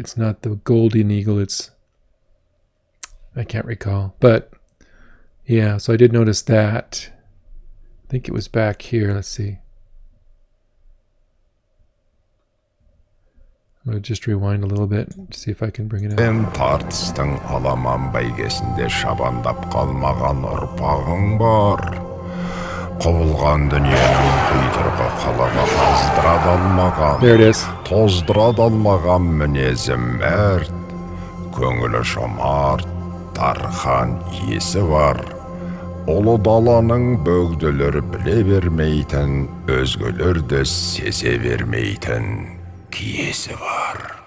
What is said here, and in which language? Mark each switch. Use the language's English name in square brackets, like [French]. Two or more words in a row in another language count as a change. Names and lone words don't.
[English] It's not the golden eagle. I can't recall. But yeah, so I did notice that. I think it was back here. Let's see. I'm going to just rewind a little bit to see if I can bring it up. [Kazakh] Тартыстың аламан бәйгесінде шабандап қалмаған ұрпағың бар. Құбылған дүниенің құйтырғы қалаға тоздыра алмаған мінезім мәрт. Көңілі жомарт, дархан есі бар. Ұлы даланың бөгделер біле бермейтін, өзгелерді сезе бермейтін киесі бар.